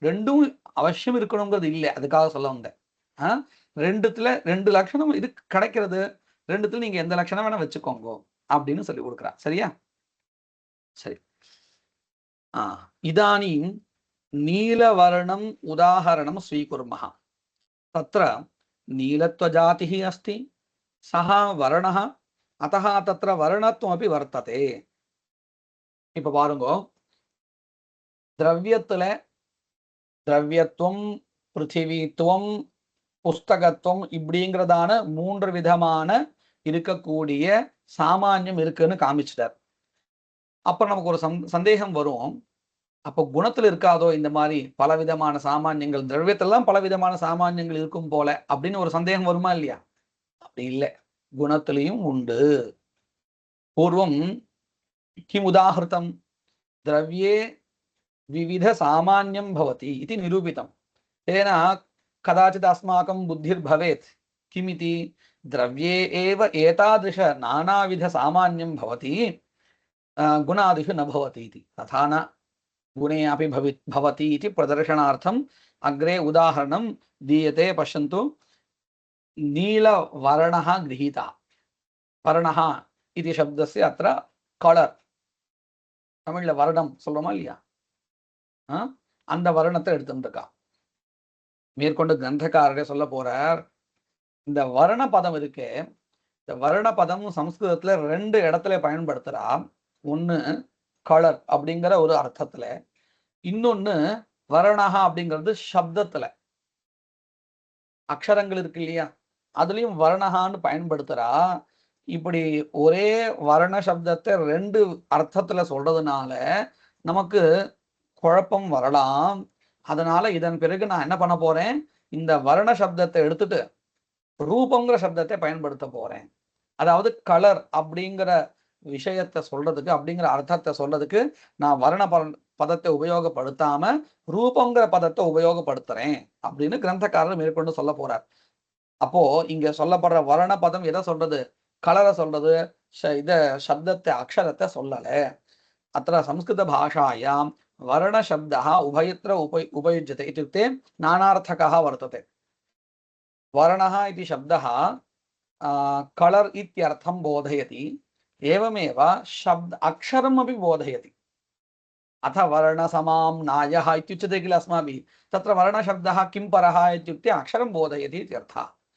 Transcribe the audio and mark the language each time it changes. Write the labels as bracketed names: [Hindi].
[Tamil] ரெண்டும் அவசியம் இருக்கணுங்கிறது இல்லை, அதுக்காக சொல்ல வந்தேன். ரெண்டுத்துல ரெண்டு லட்சணம் இது கிடைக்கிறது. ரெண்டுத்துல நீங்க எந்த லட்சணம் வேணா வச்சுக்கோங்க அப்படின்னு சொல்லி கொடுக்குறா. சரியா? சரி. [Sanskrit] இதானீம் நீலவர்ணம் உதாஹரணம் ஸ்வீகுர்மः. तत्र नीलत्वजातिः अस्ति. सः वर्णः अतः तत्र वर्णत्वमपि वर्तते. [Tamil] இப்ப பாருங்க, திரவியத்துல திரவியத்துவம், பிருத்திவித்துவம், புஸ்தகத்துவம் இப்படிங்கிறதான 3 விதமான இருக்கக்கூடிய சாமானியம் இருக்குன்னு காமிச்சிட்டார். அப்ப நமக்கு ஒரு சந்தேகம் வரும். அப்போ குணத்துல இருக்காதோ இந்த மாதிரி பலவிதமான சாமானியங்கள், திரவியத்திலாம் பலவிதமான சாமானியங்கள் இருக்கும் போல அப்படின்னு ஒரு சந்தேகம் வருமா இல்லையா? அப்படி இல்லை, குணத்திலையும் உண்டு. [Sanskrit] பூர்வம் கிம் உதாஹிருதம் திரவியே विविध सामान्यं भवति इति निरूपितं. तेन कदाचित् अस्माकं बुद्धिर्भवेत् किमिति, द्रव्ये एव एतादृश नानाविध सामान्यं भवति, गुणादिषु न भवति इति. तथा न, गुणे अपि भवति इति प्रदर्शनार्थम् अग्रे उदाहरणं दीयते. पश्यन्तु, नीलवर्णः गृहीतः. वर्णः इति शब्दस्य अत्र कलर्, [Tamil] तमिळ्ल वर्णं சொல்றோமா இல்லையா? அந்த வருணத்தை எடுத்துருக்கா. மேற்கொண்டு கிரந்தக்காரரே சொல்ல போறார், இந்த வர்ண பதம் இருக்கே, இந்த வர்ண பதம் சம்ஸ்கிருதத்துல 2 இடத்துல பயன்படுத்துறா. ஒண்ணு கலர் அப்படிங்கிற ஒரு அர்த்தத்துல, இன்னொன்னு வர்ணஹா அப்படிங்கிறது சப்தத்துல, அக்ஷரங்கள் இருக்கு இல்லையா, அதுலயும் வர்ணஹான்னு பயன்படுத்துறா. இப்படி ஒரே வர்ண சப்தத்தை 2 அர்த்தத்துல சொல்றதுனால நமக்கு குழப்பம் வரலாம். அதனால இதன் பிறகு நான் என்ன பண்ண போறேன், இந்த வர்ண சப்தத்தை எடுத்துட்டு ரூபங்கிற சப்தத்தை பயன்படுத்த போறேன். அதாவது கலர் அப்படிங்கிற விஷயத்தை சொல்றதுக்கு, அப்படிங்கிற அர்த்தத்தை சொல்றதுக்கு நான் வர்ண பதத்தை உபயோகப்படுத்தாம ரூபங்கிற பதத்தை உபயோகப்படுத்துறேன் அப்படின்னு கிரந்தக்காரர் மேற்கொண்டு சொல்ல போறார். அப்போ இங்க சொல்லப்படுற வர்ண பதம் எதை சொல்றது? கலரை சொல்றது, இத சப்தத்தை அக்ஷரத்தை சொல்லல. [Sanskrit] अत्र संस्कृतभाषायां वर्णशब्दः उभयत्र उपयुज्यते. इत्युक्ते नानार्थकः वर्तते. वर्णः इति शब्दः कलर् इत्यर्थं बोधयति, एवमेव अक्षरमपि बोधयति. अथ वर्णसमाम्नायः इत्युच्यते किल अस्माभिः, तत्र वर्णशब्दः किं परः इत्युक्ते अक्षरं बोधयति इत्यर्थः.